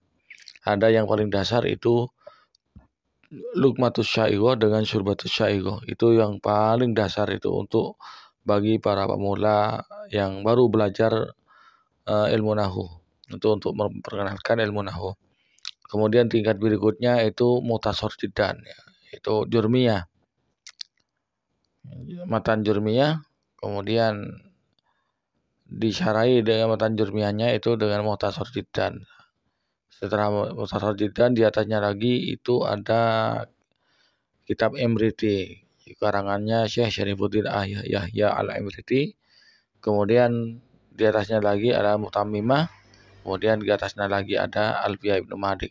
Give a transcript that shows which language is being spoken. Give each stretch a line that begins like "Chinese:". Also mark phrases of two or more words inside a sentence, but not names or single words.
Indonesian: Ada yang paling dasar itu Luqmatus Sya'ighah dengan Syurbatus Sya'ighah. Itu yang paling dasar itu untuk bagi para pemula yang baru belajar ilmu nahwu, untuk memperkenalkan ilmu nahwu. Kemudian tingkat berikutnya itu Mukhtasar Jiddan, ya, itu Jurmiyah, matan Jurmiyah. Kemudian disyarahi dengan matan Jurmiyahnya itu dengan Mukhtasar Jiddan. Setelah Mukhtasar Jiddan, di atasnya lagi itu ada kitab Imriti, karangannya Syekh Syarifuddin Yahya al-Imriti. Kemudian di atasnya lagi ada Mu'tamimah. Kemudian di atasnya lagi ada Alfiyah Ibnu Malik.